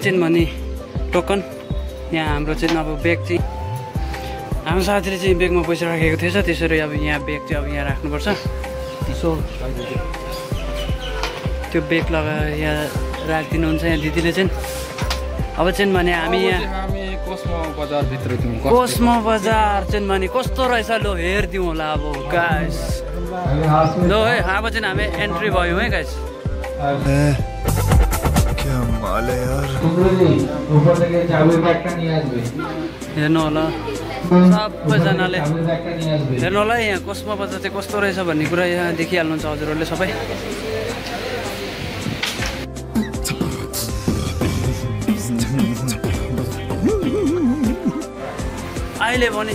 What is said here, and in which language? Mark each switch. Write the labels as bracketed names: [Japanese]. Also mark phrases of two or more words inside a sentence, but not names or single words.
[Nepali] चाहिँ भने टोकन यहाँ हाम्रो चाहिँ अब ब्याग चाहिँ हाम्रो साथीले चाहिँ ब्यागमा पैसा राखेको थिएछ त्यसरी अब यहाँ ब्याग चाहिँ अब यहाँ राख्नुपर्छ सो त्यो ब्याग यहाँ राखिदिनुहुन्छ यहाँ दिदीले चाहिँ अब चाहिँ भने हामी यहाँ कोस्मो बजारभित्र कोस्मो बजार चाहिँ भने कस्तो रहेछ लो हेरिदिउँ होला अब गाइस लो है अब चाहिँ हामी एन्ट्री भयौँ है गाइस [Hindi] क्या माल है यार [Nepali] हेर्नु होला सबैजनाले हेर्नु होला यहाँ कोस्मो बजार चाहिँ कस्तो रहेछ भन्ने कुरा यहाँ देखिहाल्नुहुन्छ हजुरहरूले सबै अहिले भने